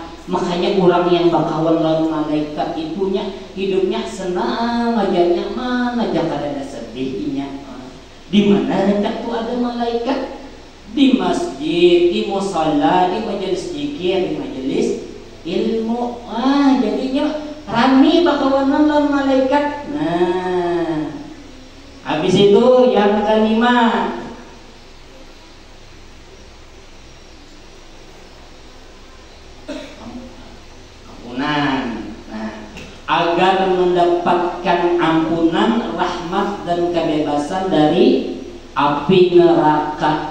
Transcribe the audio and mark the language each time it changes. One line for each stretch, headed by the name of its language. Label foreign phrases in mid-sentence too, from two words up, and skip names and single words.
Banjar: Makanya orang yang bakawan lawan malaikat itunya hidupnya senang aja, nyaman aja, kada ada sedihnya.
Indonesian: Di mana hendak tuh ada malaikat? Di masjid, di musala, di majelis zikir, di majelis ilmu.
Banjar: Jadinya rami bakawanan lawan malaikat.
Indonesian: Nah, habis itu yang kelima, agar mendapatkan ampunan, rahmat dan kebebasan dari api neraka.